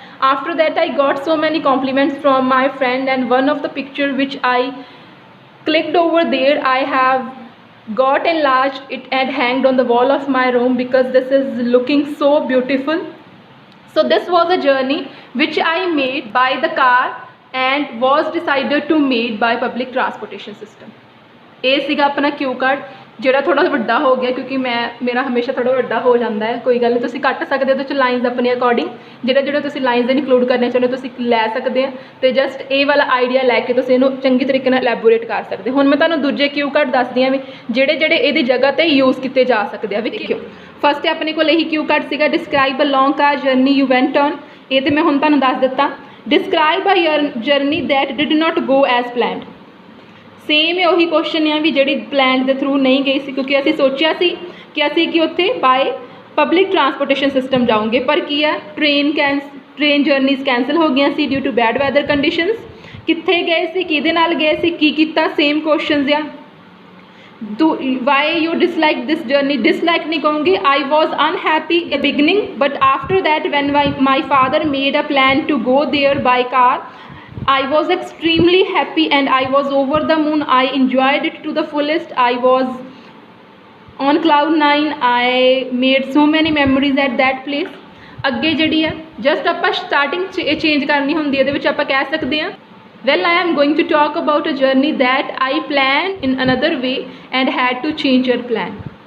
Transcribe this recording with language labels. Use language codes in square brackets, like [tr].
[en] After that, I got so many compliments from my friend, and one of the picture which I clicked over there, I have got enlarged it and hanged on the wall of my room because this is looking so beautiful. So this was a journey which I made by the car and was decided to made by public transportation system. [pa] ਇਹ ਸੀਗਾ ਆਪਣਾ ਕਿਊ card, ਜਿਹੜਾ ਥੋੜਾ ਵੱਡਾ ਹੋ ਗਿਆ ਕਿਉਂਕਿ ਮੇਰਾ ਹਮੇਸ਼ਾ ਥੋੜਾ ਵੱਡਾ ਹੋ ਜਾਂਦਾ ਹੈ। ਕੋਈ ਗੱਲ ਨਹੀਂ, ਤੁਸੀਂ ਕੱਟ ਸਕਦੇ ਹੋ ਤੁਸੀਂ ਲਾਈਨਸ ਆਪਣੇ ਅਕੋਰਡਿੰਗ, ਜਿਹੜੇ ਤੁਸੀਂ ਲਾਈਨਸ ਇਨਕਲੂਡ ਕਰਨੇ ਚਾਹੁੰਦੇ ਤੁਸੀਂ ਲੈ ਸਕਦੇ ਆ, ਤੇ ਜਸਟ ਇਹ ਵਾਲਾ ਆਈਡੀਆ ਲੈ ਕੇ ਤੁਸੀਂ ਇਹਨੂੰ ਚੰਗੀ ਤਰੀਕੇ ਨਾਲ ਐਲੈਬੋਰੇਟ ਕਰ ਸਕਦੇ। ਹੁਣ ਮੈਂ ਤੁਹਾਨੂੰ ਦੂਜੇ ਕਿਊ ਕਾਰਡ ਦੱਸਦੀ ਹਾਂ ਵੀ ਜਿਹੜੇ ਇਹਦੀ ਜਗ੍ਹਾ ਤੇ ਯੂਜ਼ ਕੀਤੇ ਜਾ ਸਕਦੇ ਆ। ਵੀ ਦੇਖਿਓ, ਫਸਟ ਆਪਣੇ ਕੋਲ ਇਹੀ ਕਿਊ ਕਾਰਡ ਸੀਗਾ, [en] Describe a long car journey you went on. [pa] ਇਹ ਤੇ ਮੈਂ ਹੁਣ ਤੁਹਾਨੂੰ ਦੱਸ ਦਿੱਤਾ। [en] Describe a journey that did not go as planned. [pa] Same ਉਹੀ क्वेश्चन ਆ ਵੀ ਜਿਹੜੀ ਪਲਾਨ ਦੇ ਥਰੂ ਨਹੀਂ ਗਈ ਸੀ, ਕਿਉਂਕਿ ਅਸੀਂ ਸੋਚਿਆ ਸੀ ਕਿ ਅਸੀਂ ਕਿ ਉੱਥੇ [en] by public transportation system [pa] ਜਾਵਾਂਗੇ, ਪਰ ਕੀ ਆ ਟ੍ਰੇਨ ਜਰਨੀਜ਼ ਕੈਂਸਲ ਹੋ ਗਈਆਂ ਸੀ [en] Due to bad weather conditions. [pa] ਕਿੱਥੇ ਗਏ ਸੀ, ਕਿਹਦੇ ਨਾਲ ਗਏ ਸੀ, ਕੀ ਕੀਤਾ, ਸੇਮ ਕੁਐਸਚਨਸ ਆ। [en] why you dislike this journey, dislike [pa] ਨਹੀਂ ਕਹੂੰਗੀ। [en] I was unhappy in beginning, but after that when my father made a plan to go there by car, I was extremely happy and I was over the moon. I enjoyed it to the fullest. I was on cloud 9. I made so many memories at that place. [pa] ਅੱਗੇ ਜਿਹੜੀ ਆ just ਆਪਾਂ starting change ਕਰਨੀ ਹੁੰਦੀ ਹੈ, ਇਹਦੇ ਵਿੱਚ ਆਪਾਂ ਕਹਿ ਸਕਦੇ ਹਾਂ [en] well, I am going to talk about a journey that I planned in another way and had to change your plan.